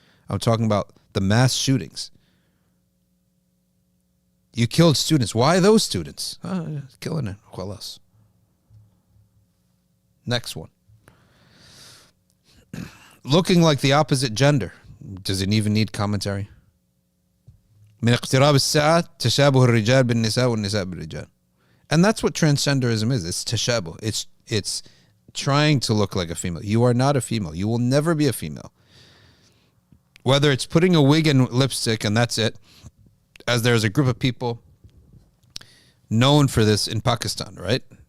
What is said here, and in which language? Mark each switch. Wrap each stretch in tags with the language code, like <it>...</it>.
<en>I'm talking about the mass shootings. You killed students. Why those students? Killing it. Khalas. Next one. Looking like the opposite gender. Does it even need commentary?</en> <ar>من اقتراب الساعة تشابه الرجال بالنساء والنساء بالرجال.</ar> <en>And that's what transgenderism is. It's tashabuh. It's trying to look like a female. You are not a female. You will never be a female. Whether it's putting a wig and lipstick and that's it, as there's a group of people known for this in Pakistan, right?</en>